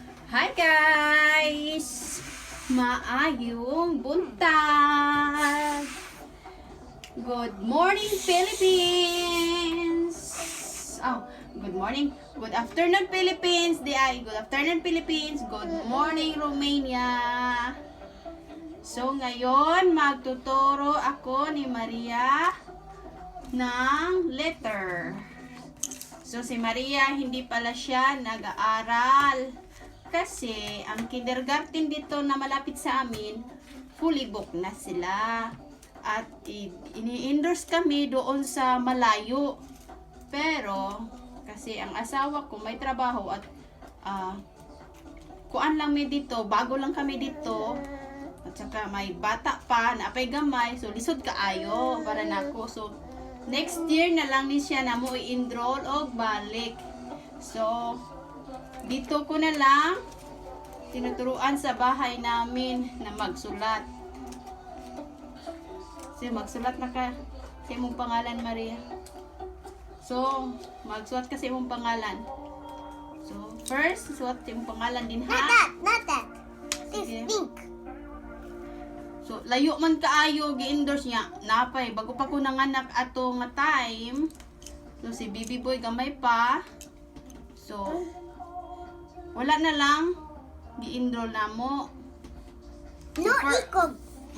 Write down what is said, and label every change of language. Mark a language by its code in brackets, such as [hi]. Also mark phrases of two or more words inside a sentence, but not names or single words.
[en] Hi guys! [ceb] Maayong buntag! [en] Good morning Philippines! Oh, good morning. Good afternoon Philippines! Good afternoon Philippines! Good morning Romania! [tl] So ngayon magtuturo ako ni Maria ng letter. So si Maria hindi pala siya nag-aaral. Kasi, ang kindergarten dito na malapit sa amin, [en] fully booked [tl] na sila. At ini-endorse kami doon sa malayo. Pero, kasi ang asawa ko may trabaho at [ceb] kuan lang mi [tl] dito, bago lang kami dito. At saka may bata pa, [ceb] napay gamay, so lisod kaayo para nako. So, [en] next year [ceb] na lang ni siya na mo i-enroll o balik. [tl] So, dito ko na lang tinuturuan sa bahay namin na magsulat. [ceb] Kasi magsulat na ka sa imong pangalan, Maria. So, magsulat kasi imong pangalan. So, first, sulat imong pangalan din, ha? [en] Not that. [ceb] Sige. [en] This pink. So, [ceb] layo man kaayo, gi-endorse niya. Napay, bago pa ko nanganak ato nga time. So, si Baby Boy gamay pa. So, wala na lang gi-enroll na mo. No ikog. No